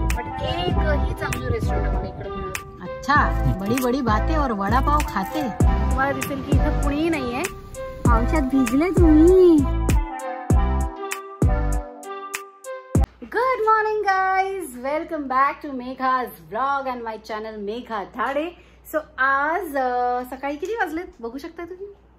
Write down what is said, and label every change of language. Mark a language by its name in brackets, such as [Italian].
[Marathi] But एक ही चांगलं restaurant मला इकडे मिळत. [Hindi] अच्छा, बड़ी बड़ी बातें और वड़ा पाव खाते. [Marathi] तुम्हाला दिसेल की इथं कुणीही नाहीये. पावसात भिजले तुम्ही. [English] Good morning guys, welcome back to Megha's vlog and my channel Megha Dhade. [Marathi] So आज सकाळी किती वाजलेत बघू शकता तुम्ही.